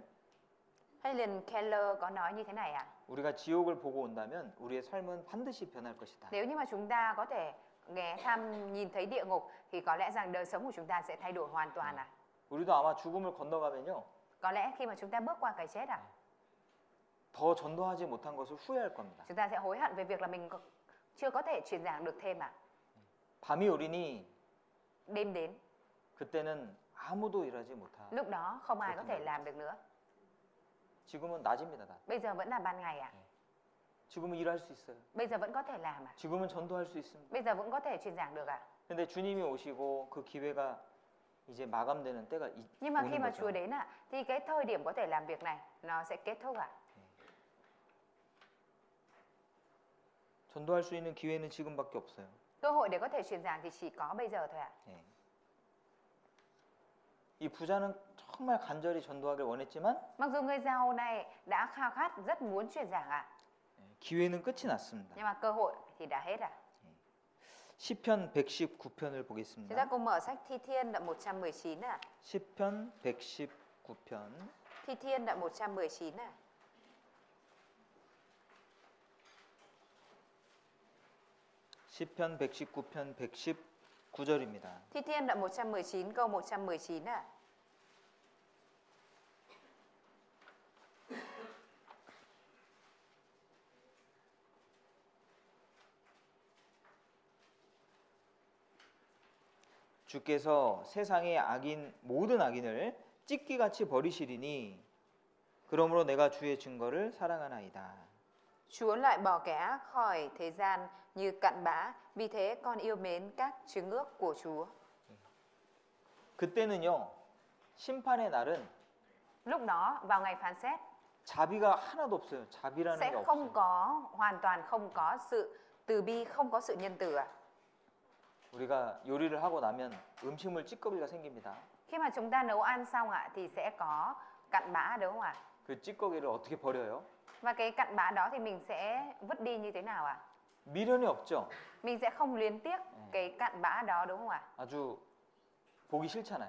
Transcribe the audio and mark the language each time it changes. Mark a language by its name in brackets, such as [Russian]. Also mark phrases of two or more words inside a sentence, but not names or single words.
[Vietnamese] Helen Keller có nói như thế này ạ. [Korean] 우리가 지옥을 보고 온다면 우리의 삶은 반드시 변할 것이다. [Vietnamese] Nếu như mà chúng ta có thể ghé thăm nhìn thấy địa ngục thì có lẽ rằng đời sống của chúng ta sẽ thay đổi hoàn toàn ạ. [Korean] 우리도 아마 죽음을 건너가면요 [Vietnamese] Có lẽ khi mà chúng ta bước qua cái chết ạ, [Korean] 더 전도하지 못한 것을 후회할 겁니다. [Vietnamese] chúng ta sẽ hối hận về việc là mình chưa có thể truyền giảng được thêm ạ. [Korean] 밤이 오리니 [Vietnamese] Đêm đến, [Korean] 그때는 아무도 일하지 못하. [Vietnamese] lúc đó không ai có thể làm được nữa. [Korean] 지금은 낮입니다. 낮. [Vietnamese] Bây giờ vẫn là ban ngày ạ. [Korean] 지금은 일할 수 있어요. [Vietnamese] Bây giờ vẫn có thể làm ạ. [Korean] 지금은 전도할 수 있습니다. [Vietnamese] Bây giờ vẫn có thể truyền giảng được ạ. [Korean] 근데 주님이 오시고 그 기회가 이제 마감되는 때가 [Vietnamese] Nhưng mà [Korean] 오는 [Vietnamese] khi mà [Korean] 거죠. [Vietnamese] Chúa đến ạ, thì cái thời điểm có thể làm việc này nó sẽ kết thúc ạ. [Korean] 전도할 수 있는 기회는 지금밖에 없어요. [Vietnamese] Cơ hội để có thể truyền giảng thì chỉ có bây giờ thôi ạ. [Korean] 예. 이 부자는 정말 간절히 전도하길 원했지만 [Vietnamese] Mặc dù người giàu này đã khao khát rất muốn truyền giảng ạ, [Korean] 기회는 끝이 났습니다. [Vietnamese] nhưng mà cơ hội thì đã hết ạ. [Korean] 시편 119편을 [Vietnamese] Chúng ta [Korean] 보겠습니다. [Vietnamese] cùng mở sách Thi Thiên đoạn 119 ạ. [Korean] 시편 119편 [Vietnamese] Thi Thiên đoạn 119 ạ. [Korean] 시편 119편 119절입니다. [Vietnamese] Thi Thiên đoạn 119 câu 119 ạ. [Korean] 주께서 세상의 모든 악인을 찢기같이 버리시리니 그러므로 내가 주의 증거를 사랑하나이다. [Vietnamese] Chúa lại bỏ kẻ ác khỏi thế gian như cặn bã, vì thế con yêu mến các chứng ước của Chúa. [Korean] 그때는요 심판의 날은 [Vietnamese] Lúc đó vào ngày phán xét [Korean] 자비가 하나도 없어요. 자비라는 [Vietnamese] sẽ [Korean] 게 [Vietnamese] không [Korean] 없어요. [Vietnamese] có, hoàn toàn không có sự từ bi, không có sự nhân từ ạ. [Korean] 우리가 요리를 하고 나면 음식물 찌꺼기가 생깁니다. [Vietnamese] Khi mà chúng ta nấu ăn xong ạ thì sẽ có cặn bã đúng không ạ? [Korean] 그 찌꺼기를 어떻게 버려요? [Vietnamese] Và cái cặn bã đó thì mình sẽ vứt đi như thế nào ạ? [Korean] 미련이 없죠. [Vietnamese] Mình sẽ không luyến tiếc cái cặn bã đó đúng không ạ? [Korean] 아주 보기 싫잖아요.